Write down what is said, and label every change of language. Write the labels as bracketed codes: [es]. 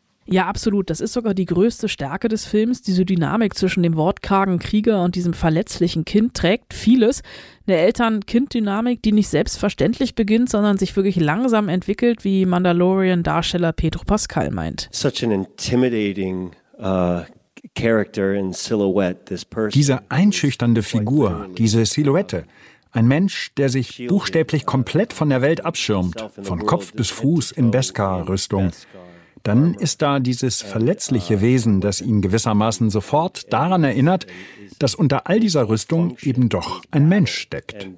[de] Ja, absolut. Das ist sogar die größte Stärke des Films. Diese Dynamik zwischen dem wortkargen Krieger und diesem verletzlichen Kind trägt vieles. Eine Eltern-Kind-Dynamik, die nicht selbstverständlich beginnt, sondern sich wirklich langsam entwickelt, wie Mandalorian-Darsteller Pedro Pascal meint. [en] Such an intimidating character and silhouette, this person. [de] Diese einschüchternde Figur, diese Silhouette. Ein Mensch, der sich buchstäblich komplett von der Welt abschirmt, von Kopf bis Fuß in Beskar-Rüstung. Dann ist da dieses verletzliche Wesen, das ihn gewissermaßen sofort daran erinnert, dass unter all dieser Rüstung eben doch ein Mensch steckt.